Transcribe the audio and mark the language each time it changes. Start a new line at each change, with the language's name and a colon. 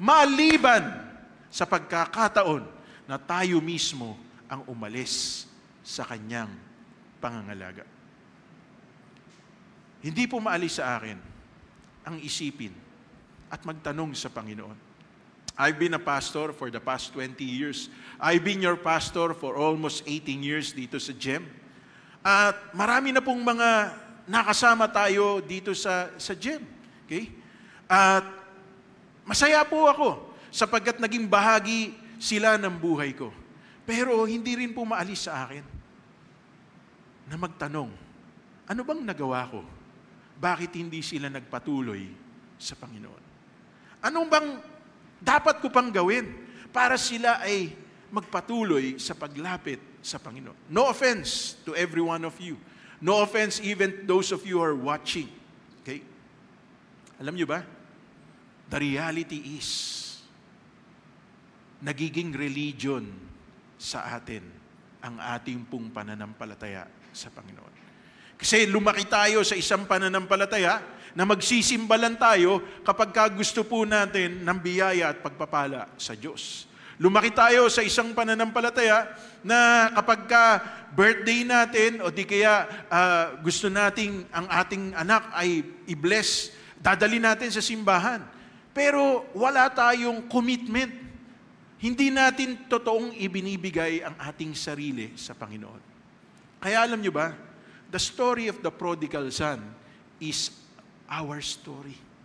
Filipino: Maliban sa pagkakataon na tayo mismo ang umalis sa Kanyang pangangalaga. Hindi po maalis sa akin ang isipin at magtanong sa Panginoon.
English: I've been a pastor for the past 20 years. I've been your pastor for almost 18 years
Filipino: dito sa GEM. At marami na pong mga nakasama tayo dito sa GEM. Okay? At masaya po ako sapagkat naging bahagi sila ng buhay ko. Pero hindi rin po maalis sa akin na magtanong, ano bang nagawa ko? Bakit hindi sila nagpatuloy sa Panginoon? Anong bang dapat ko pang gawin para sila ay magpatuloy sa paglapit sa Panginoon?
English: No offense to every one of you. No offense even those of you who are watching.
Filipino: Okay? Alam niyo ba?
English: The reality is,
Filipino: nagiging religion sa atin ang ating pong pananampalataya sa Panginoon. Kasi lumaki tayo sa isang pananampalataya na magsisimbalan tayo kapag gusto po natin ng biyaya at pagpapala sa Diyos. Lumaki tayo sa isang pananampalataya na kapag birthday natin o di kaya gusto nating ang ating anak ay i-bless, dadali natin sa simbahan. Pero wala tayong commitment. Hindi natin totoong ibinibigay ang ating sarili sa Panginoon. Kaya alam nyo ba,
English: the story of the prodigal son is our story.